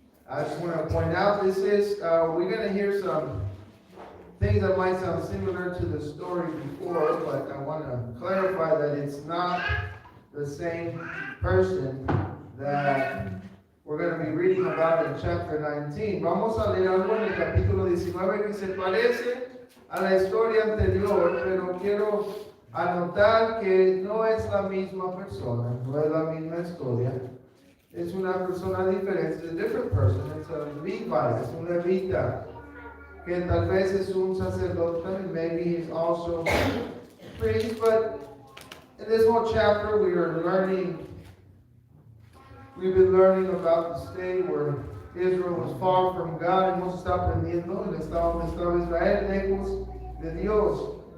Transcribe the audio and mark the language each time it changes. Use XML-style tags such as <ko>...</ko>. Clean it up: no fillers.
<en>I just want to point out, this is, we're going to hear some things that might sound similar to the story before, but I want to clarify that it's not the same person that we're going to be reading about in chapter 19.</en> <es>Vamos a leer algo en el capítulo 19 que se parece a la historia anterior, pero quiero anotar que no es la misma persona, no es la misma historia. Es una persona diferente,</es> <en>it's a different person, it's a Levite,</en> <es>es un levita, que tal vez es un sacerdote,</es> <en>and maybe he's also a priest, but in this whole chapter we are learning. We've been learning about the state where Israel was far from God.</en> <es>Hemos estado aprendiendo el estado donde estaba Israel, lejos de Dios.</es>